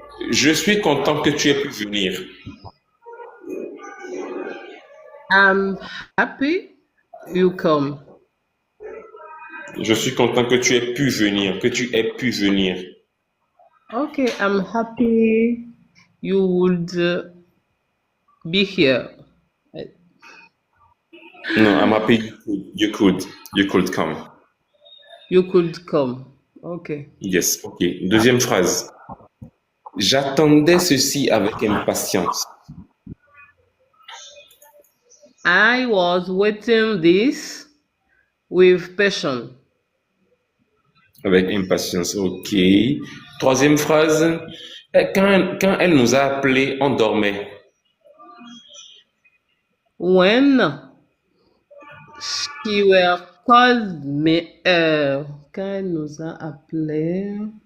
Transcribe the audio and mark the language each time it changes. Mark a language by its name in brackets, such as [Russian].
[French] Je suis content que tu aies pu venir. [English] I'm happy you come. [French] Je suis content que tu aies pu venir, que tu aies pu venir. [English] Okay, I'm happy you would be here. No, I'm happy you could come. You could come. Okay. Yes, [French] ok. Deuxième phrase. J'attendais ceci avec impatience. [English] I was waiting this with passion. [French] Avec impatience, ok. Troisième phrase. Quand elle nous a appelés, on dormait. [English] When she were called me, [French] quand elle nous a appelés,